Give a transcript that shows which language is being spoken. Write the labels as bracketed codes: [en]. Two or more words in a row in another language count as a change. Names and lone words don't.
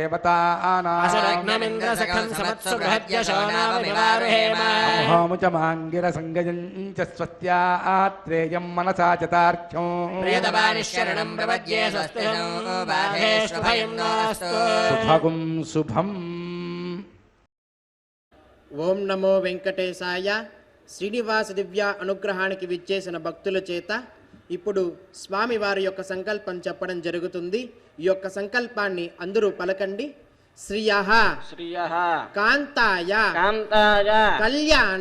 [sa] देवतानामुहोमुचमाङ्गिरसङ्गजं च स्वस्त्यात्रेयं मनसा च तार्क्ष्यं सुभगुं शुभम्। ఓం నమో వెంకటేశాయ. [te] శ్రీనివాస దివ్య అనుగ్రహానికి విచ్చేసిన భక్తుల చేత ఇప్పుడు స్వామివారి యొక్క సంకల్పం చెప్పడం జరుగుతుంది. [sa] ఈ యొక్క [te] సంకల్పాన్ని అందరూ పలకండి. శ్రియః [sa] శ్రియః కాంతాయ కాంతాయ కళ్యాణ